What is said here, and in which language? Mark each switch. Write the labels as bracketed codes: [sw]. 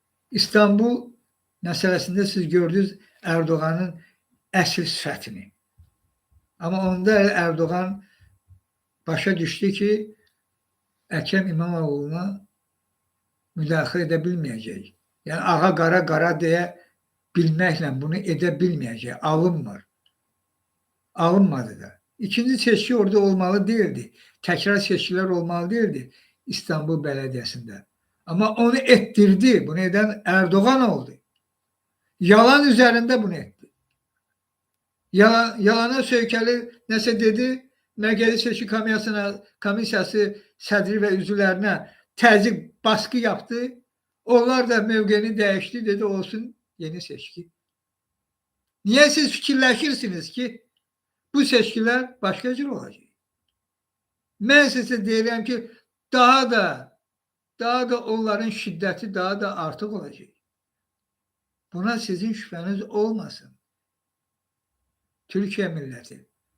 [az] İstanbul məsələsində siz gördünüz Erdoğan'ın əsl sifətini. Amma onda Erdoğan başa düşdü ki Əkrəm İmamoğlu'na müdaxilə edə bilməyəcək. Yəni ağa qara deyə bilməklə bunu edə bilməyəcək. Alınmır. Alınmadı da. [tr] İkinci seçki orada olmalı değildi. Tekrar seçkiler olmalı değildi İstanbul Belediyesi'nde. Ama onu ettirdi. Bunu eden Erdoğan oldu. Yalan üzerinde bunu etti. [az] Yalana söykəli nəsə dedi, Mərkəzi Seçki Komissiyası sədri və üzvlərinə təzyiq, [tr] baskı yaptı. Onlar da mövqeni değişti, dedi olsun yeni seçki. Niye siz fikirləşirsiniz ki bu seçkiler başka cür olacak? [az] Mən sizə deyirəm ki daha da onların şiddəti daha da artıq olacaq. [tr] Buna sizin şüpheniz olmasın. Türkiye milleti